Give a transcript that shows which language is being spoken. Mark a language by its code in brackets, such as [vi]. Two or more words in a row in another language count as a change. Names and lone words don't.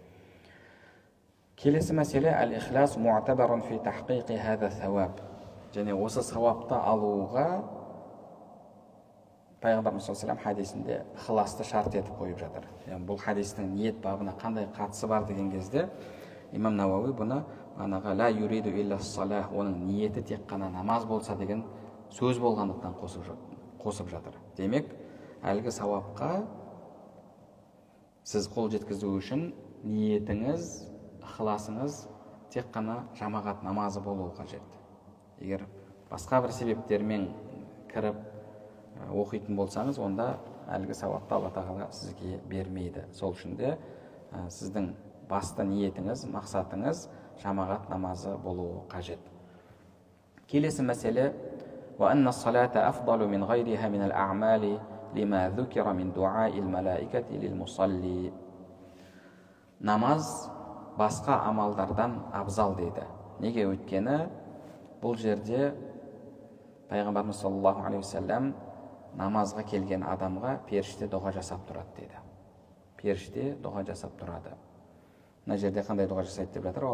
[kk] Келесі мәселе: [ar] الإخلاص معتبر في تحقيق هذا الثواب. [kk] Және осы сауапты алуға Пайғамбарымыз [ar] صلى الله عليه [kk] хадисінде ықыласты шарт етіп қойып жатыр. Бұл хадистің ниет бабына қандай қатысы бар деген кезде имам Науауи бұны [ar] لا يريد إلا الصلاة, [kk] оның ниеті тек қана намаз болса деген сөз болғандықтан қосып жатыр. Демек, әлгі сауапқа сіз қол жеткізу үшін ниетіңіз, ықыласыңыз тек қана жамағат намазы болуы қажет. Егер басқа бір себептермен кіріп оқитын болсаңыз, онда әлгі сауапты Алла тағала сізге бермейді. Сол үшін де сіздің басты ниетіңіз, мақсатыңыз жамағат намазы болуы қажет. Келесі мәселе: [ar] وأن الصلاة أفضل من غيرها من الأعمال لما ذكر من دعاء الملائكة للمصلي. [kk] Намаз басқа амалдардан абзал дейді. Неге? Өйткені бұл жерде Пайғамбарымыз [ar] صلى الله عليه وسلم [kk] намазға келген адамға періште дұға жасап тұрады дейді. Періште дұға жасап тұрады. Мына жерде қандай дұға жасайды деп жатыр?